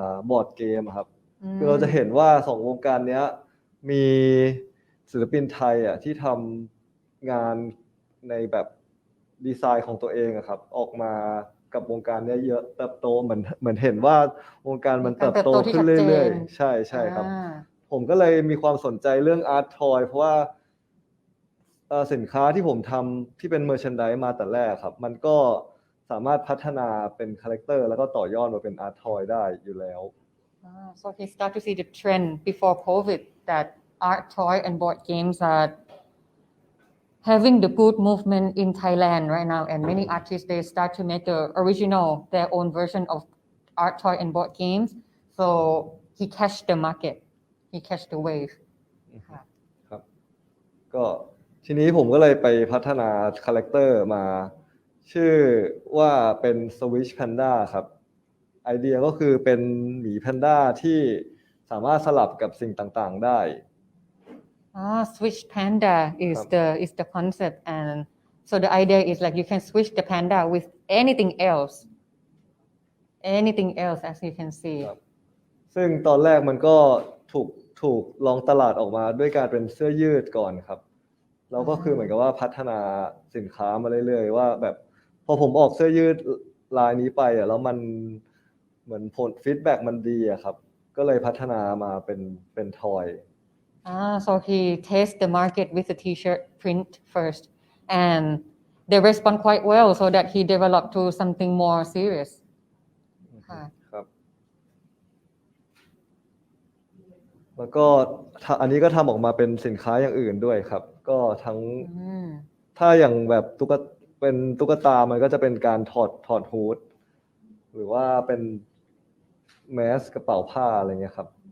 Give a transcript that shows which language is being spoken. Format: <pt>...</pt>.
<th>บอร์ดเกมครับคือเราจะเห็นว่า2วงการเนี้ยมีศิลปินไทยอ่ะที่ทำงานในแบบดีไซน์ของตัวเองอะครับออกมากับวงการนี้เยอะเติบโตเหมือนเห็นว่าวงการมันเติบโตขึ้นเรื่อยๆใช่ครับผมก็เลยมีความสนใจเรื่องอาร์ตทอยเพราะว่า สินค้าที่ผมทำที่เป็นเมอร์แชนไดส์มาแต่แรกครับมันก็สามารถพัฒนาเป็นคาแรคเตอร์แล้วก็ต่อยอดมาเป็นอาร์ตทอยได้อยู่แล้ว</th> <en>So he start to see the trend before COVID that art toy and board games are having the good movement in Thailand right now and many artists they start to make the original their own version of art toy and board games so he catch the market he catch the wave</en> <th>ครับก็ทีนี้ผมก็เลยไปพัฒนาคาแรคเตอร์มาชื่อว่าเป็น Switch Panda ครับไอเดียก็คือเป็นหมีแพนด้าที่สามารถสลับกับสิ่งต่างๆได้</th> <en>Switch panda is the concept and so the idea is like you can switch the panda with anything else as you can see</en> <th>ซึ่งตอนแรกมันก็ถูกลองตลาดออกมาด้วยการเป็นเสื้อยืดก่อนครับแล้วก็คือเหมือนกับว่าพัฒนาสินค้ามาเรื่อยๆว่าแบบพอผมออกเสื้อยืดลายนี้ไปอ่ะแล้วมันเหมือนผลฟีดแบ็กมันดีอ่ะครับก็เลยพัฒนามาเป็นทอย</th> <en>So he tests the market with the t-shirt print first and they respond quite well so that he developed to something more serious</en> <th>ครับแล้วก็อันนี้ก็ทำออกมาเป็นสินค้าอย่างอื่นด้วยครับก็ทั้งถ้าอย่างแบบเป็นตุ๊กตามันก็จะเป็นการถอดฮูดหรือว่าเป็นแมสกระเป๋าผ้าอะไรเงี้ยครับ</th>